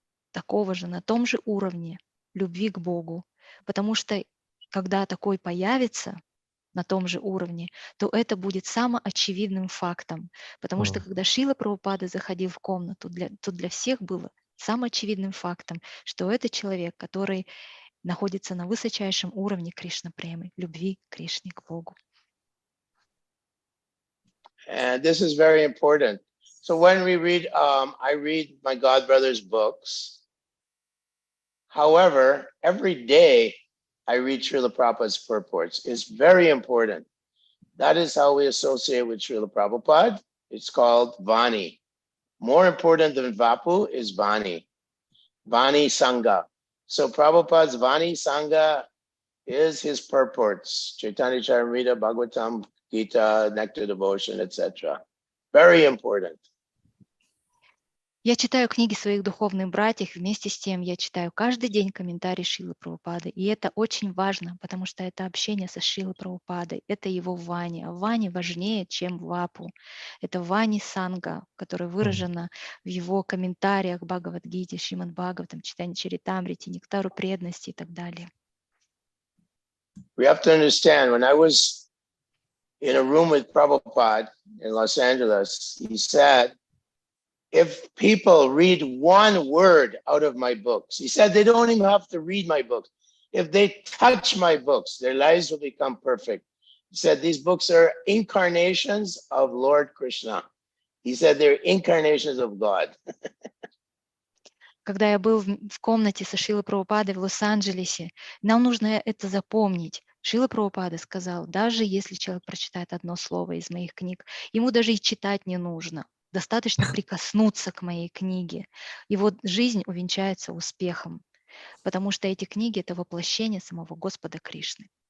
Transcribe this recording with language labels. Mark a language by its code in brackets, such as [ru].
[ru] такого же на том же уровне любви к Богу, потому что когда такой появится на том же уровне, то это будет самоочевидным фактом, потому что когда Шрила Прабхупада заходил в комнату, тут для всех было самоочевидным фактом, что это человек, который находится на высочайшем уровне Кришна-премы, любви к Кришне, к Богу. [en] And this is very important. So when we read, I read my godbrother's books. However, every day I read Srila Prabhupada's purports. It's very important. That is how we associate with Srila Prabhupada. It's called Vani. More important than Vapu is Vani. Vani Sangha. So Prabhupada's Vani Sangha is his purports. Chaitanya Charitamrita, Bhagavatam, Gita, Nectar Devotion, etc. Very important. [ru] Я читаю книги своих духовных братьев, вместе с тем я читаю каждый день комментарии Шрилы Прабхупады. И это очень важно, потому что это общение со Шрилой Прабхупадой, это его Вани. А Вани важнее, чем Вапу. Это Вани Санга, которая выражена в его комментариях Бхагавад-гите, Шримад Бхагаватам, Читанья Чаритамрите, Нектару преданности и так далее. [en] We have to understand, when I was in a room with Prabhupada in Los Angeles, he said, if people read one word out of my books, he said they don't even have to read my books. If they touch my books, their lives will become perfect. He said these books are incarnations of Lord Krishna. He said they're incarnations of God. [ru] когда я был в комнате со Шрилой Прабхупадой в Лос-Анджелесе, нам нужно это запомнить. Шрила Прабхупада сказал, даже если человек прочитает одно слово из моих книг, ему даже и читать не нужно. Достаточно прикоснуться к моей книге. Его жизнь увенчается успехом, потому что эти книги – это воплощение самого Господа Кришны.